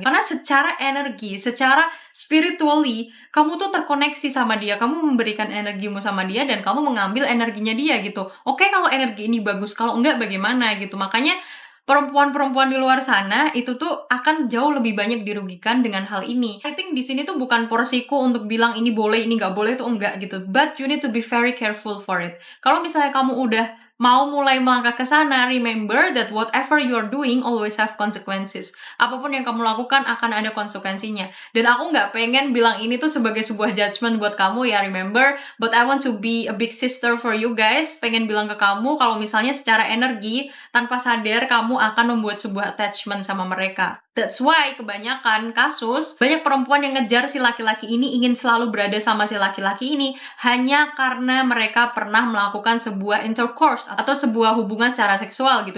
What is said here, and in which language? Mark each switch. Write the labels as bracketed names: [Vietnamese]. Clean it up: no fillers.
[Indonesian] Karena secara energi, secara spiritually, kamu tuh terkoneksi sama dia, kamu memberikan energimu sama dia, dan kamu mengambil energinya dia gitu. Oke, kalau energi ini bagus, kalau enggak bagaimana gitu. Makanya perempuan-perempuan di luar sana itu tuh akan jauh lebih banyak dirugikan dengan hal ini. I think di sini tuh bukan porsiku untuk bilang ini boleh, ini nggak boleh, tuh enggak gitu. [English] But you need to be very careful for it. [Indonesian] Kalau misalnya kamu udah mau mulai melangkah ke sana, [English] remember that whatever you're doing always have consequences. [Indonesian] Apapun yang kamu lakukan akan ada konsekuensinya. Dan aku nggak pengen bilang ini tuh sebagai sebuah judgment buat kamu ya, remember. [English] But I want to be a big sister for you guys. [Indonesian] Pengen bilang ke kamu kalau misalnya secara energi, tanpa sadar kamu akan membuat sebuah attachment sama mereka. That's why kebanyakan kasus, banyak perempuan yang ngejar si laki-laki ini, ingin selalu berada sama si laki-laki ini, hanya karena mereka pernah melakukan sebuah intercourse atau sebuah hubungan secara seksual gitu.